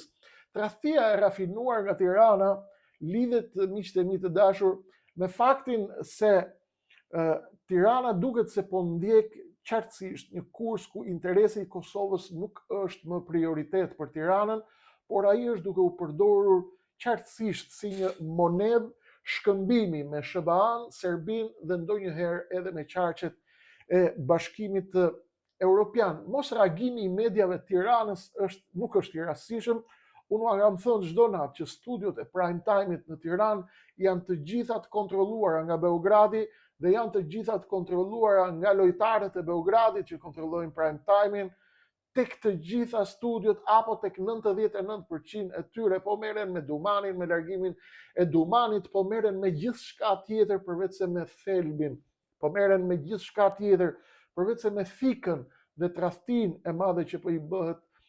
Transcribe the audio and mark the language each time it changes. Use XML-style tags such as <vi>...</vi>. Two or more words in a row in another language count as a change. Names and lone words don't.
<sq>Tradhtia e rafinuar nga Tirana lidhet, miqtë e mi të dashur, me faktin se Tirana duket se po ndjek qartësisht një kurs ku interesi i Kosovës nuk është më prioritet për Tiranën, por ai është duke u përdorur qartësisht si një monedhë shkëmbimi me SBA-n, Serbin dhe ndonjëherë edhe me qarqet e Bashkimit Evropian. Mos reagimi i mediave të Tiranës nuk është i rastishëm. Unë kam thënë çdo natë që studiot e</sq> <en>prime time-it</en> <sq>në Tiranë janë të gjitha të kontrolluara nga Beogradi dhe janë të gjitha të kontrolluara nga lojtarët e Beogradit që kontrollojnë</sq> <en>prime time-in.</en> <sq>Tek të gjitha studiot, apo tek 99% e tyre, po merren me Dumanin, me largimin e Dumanit, po merren me gjithçka tjetër përveç se me thelbin, po merren me gjithçka tjetër përveç se me fikën dhe tradhtinë e madhe që po i bëhet</sq>